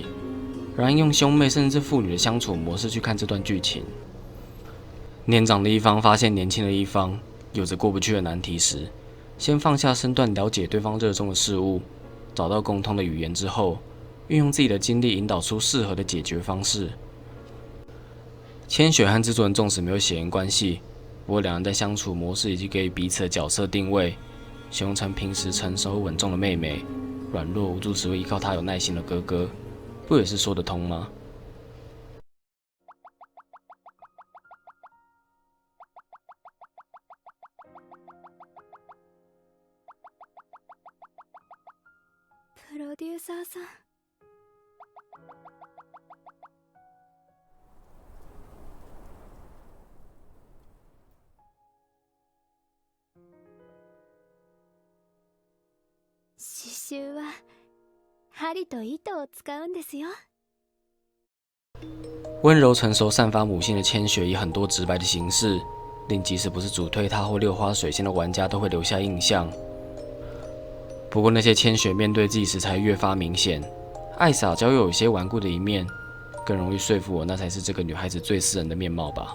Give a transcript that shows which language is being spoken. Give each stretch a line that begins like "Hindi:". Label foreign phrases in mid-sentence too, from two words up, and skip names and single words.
Chinese: 然而用兄妹甚至是父女的相处模式去看这段剧情，年长的一方发现年轻的一方有着过不去的难题时，先放下身段了解对方热衷的事物，找到共通的语言之后，运用自己的精力引导出适合的解决方式。千雪和制作人纵使没有血缘关系，不过两人在相处模式以及给予彼此的角色定位，形容成平时成熟稳重的妹妹，软弱无助时会依靠她有耐心的哥哥，不也是说得通吗？
Japanese: プロデューサーさん。刺繍は針と糸を使うんですよ。
Chinese: 温柔成熟、散发母性的千雪，以很多直白的形式，令即使不是主推她或六花水仙的玩家都会留下印象。不过那些千雪面对自己时才越发明显，爱撒娇又有些顽固的一面，更容易说服我那才是这个女孩子最私人的面貌吧。